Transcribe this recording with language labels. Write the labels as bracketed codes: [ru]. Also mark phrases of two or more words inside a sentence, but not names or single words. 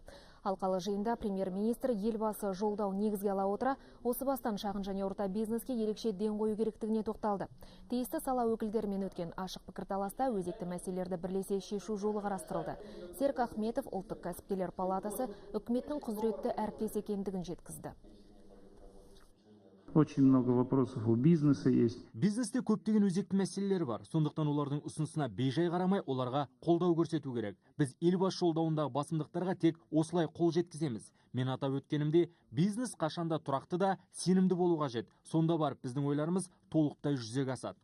[kk] Алқалы жиында премьер-министр елбасы жолдау негізге ала отыра, осы бастан шағын және орта бизнеске ерекше ден қою керектігіне тоқталды. Тиісті сала өкілдерімен өткен ашық пікірталаста өзекті мәселелерді бірлесе шешу жолы қарастырылды. Серік Ахметов Ұлттық кәсіпкерлер палатасы үкіметінің құзыретті әріптес екендігін жеткізді. [ru] Очень много вопросов у бизнеса есть. [kk] Бизнесте көптеген өзекті мәселелер бар. Сондықтан олардың ұсынысына бейжай қарамай, оларға қолдау көрсету керек. Біз елбасы жолдауындағы басымдықтарға тек осылай қол жеткіземіз. Мен атап өткенімде, бизнес қашанда тұрақты да сенімді болу қажет. Сонда барып біздің ойларымыз толықтай жүзеге асады.